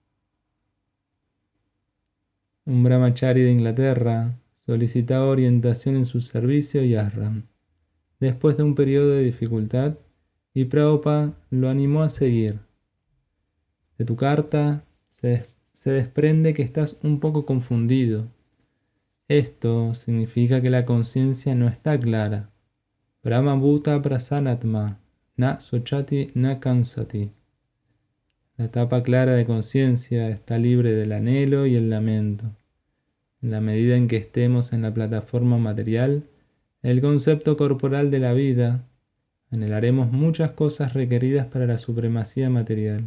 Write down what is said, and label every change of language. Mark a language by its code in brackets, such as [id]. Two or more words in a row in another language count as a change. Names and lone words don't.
[es] Un brahmachari de Inglaterra solicitaba orientación en su servicio y ashram, después de un periodo de dificultad, y Prabhupada lo animó a seguir. De tu carta se desprende que estás un poco confundido. Esto significa que la conciencia no está clara. [sa] ब्रह्म भूत प्रसन्नात्मा, न शोचति न काङ्क्षति. [es] La etapa clara de conciencia está libre del anhelo y el lamento. En la medida en que estemos en la plataforma material, el concepto corporal de la vida, anhelaremos muchas cosas requeridas para la supremacía material.